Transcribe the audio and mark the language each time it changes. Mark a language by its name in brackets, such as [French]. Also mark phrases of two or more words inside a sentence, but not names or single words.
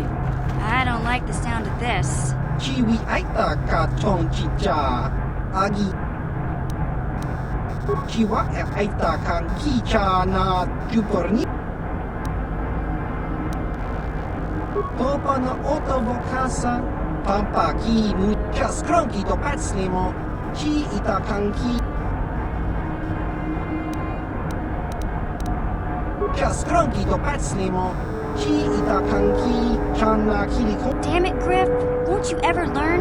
[English] I don't like the sound of this. Chiwi aita ka tong chicha. Agi. Chiwa aita kang kicha na juporni. Topa na oto vokasa. Pampa ki mucha skronki do pacnemo. Chi ita kang ki. Skronki do pacnemo. Damn it, Griff. Won't you ever learn?